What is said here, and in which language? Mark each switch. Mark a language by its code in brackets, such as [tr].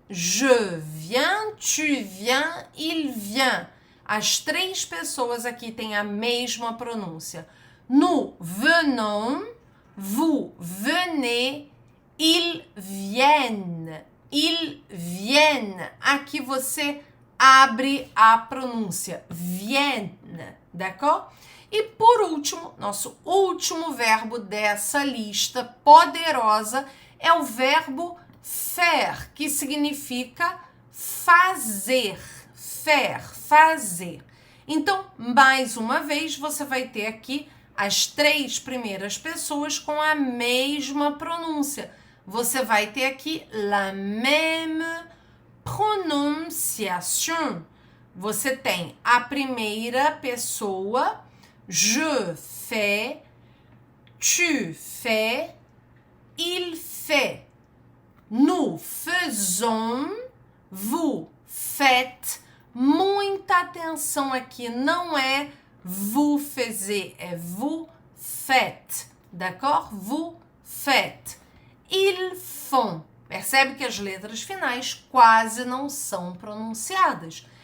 [fr] Je viens, tu viens, il vient. [pt] As três pessoas aqui têm a mesma pronúncia. [fr] Nous venons, vous venez, ils viennent. Ils viennent. [pt] Aqui você abre a pronúncia. [fr] Vienne, d'accord? [pt] E por último, nosso último verbo dessa lista poderosa é o verbo faire, que significa fazer. Faire, fazer. Então, mais uma vez, você vai ter aqui as três primeiras pessoas com a mesma pronúncia. Você vai ter aqui [fr] la même prononciation. [pt] Você tem a primeira pessoa, [fr] je fais, tu fais, il fait. Nous faisons, vous faites. [pt] Muita atenção aqui, não é [fr] vous faisiez, [pt] é [fr] vous faites, d'accord? Vous faites. Ils font. [pt] Percebe que as letras finais quase não são pronunciadas.